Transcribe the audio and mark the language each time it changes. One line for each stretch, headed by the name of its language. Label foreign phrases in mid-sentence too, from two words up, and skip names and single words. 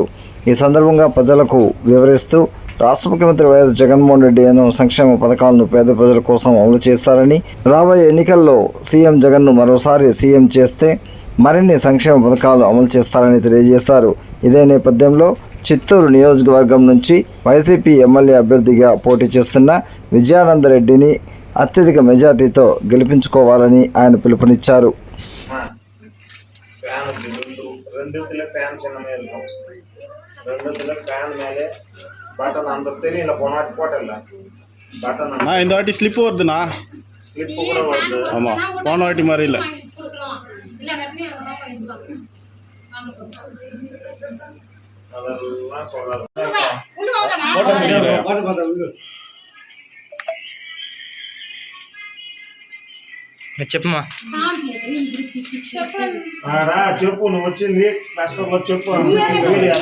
Telugu: ఈ సందర్భంగా ప్రజలకు వివరిస్తూ రాష్ట్ర ముఖ్యమంత్రి వైఎస్ జగన్మోహన్ రెడ్డి ఎన్నో సంక్షేమ పథకాలను పేద ప్రజల కోసం అమలు చేస్తారని, రాబోయే ఎన్నికల్లో సీఎం జగన్ను మరోసారి సీఎం చేస్తే మరిన్ని సంక్షేమ పథకాలు అమలు చేస్తారని తెలియజేశారు. ఇదే నేపథ్యంలో చిత్తూరు నియోజకవర్గం నుంచి వైసీపీ ఎమ్మెల్యే అభ్యర్థిగా పోటీ చేస్తున్న విజయానందరెడ్డిని అత్యధిక మెజార్టీతో గెలిపించుకోవాలని ఆయన పిలుపునిచ్చారు.
Tamil: இந்த வாட்டி ஸ்லிப் வருதுண்ணா, ஸ்லிப் கூட வருது. ஆமாம், போன வாட்டி மாதிரி இல்லை.
Telugu: చెప్పమ్మా, చెప్పు, నువ్వు వచ్చింది కష్టంలో చెప్పు.